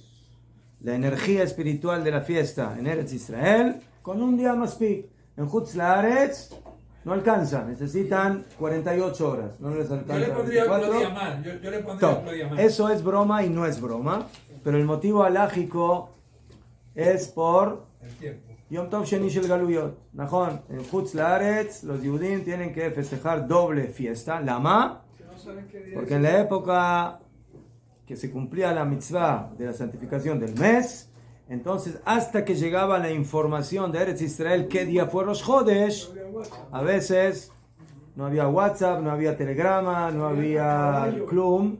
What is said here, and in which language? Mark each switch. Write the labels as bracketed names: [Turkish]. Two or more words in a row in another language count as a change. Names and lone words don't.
[Spanish] La energía espiritual de la fiesta en Eretz Israel, con un día más pic. En Chutz La'aretz no alcanza, necesitan 48 horas. No les alcanza. Yo le pondría 24. otro día más. Yo le pondría otro día más. Eso es broma y no es broma, pero el motivo alágico es por El tiempo. [Hebrew] יום טוב שני של גלויות. [Spanish] Najón, en Chutz La'aretz los Yudim tienen que festejar doble fiesta. ¿Lama? Porque en la época que se cumplía la mitzvah de la santificación del mes, entonces hasta que llegaba la información de Eretz Israel qué día fue Rosh Chodesh, a veces no había WhatsApp, no había telegrama, no había Klum.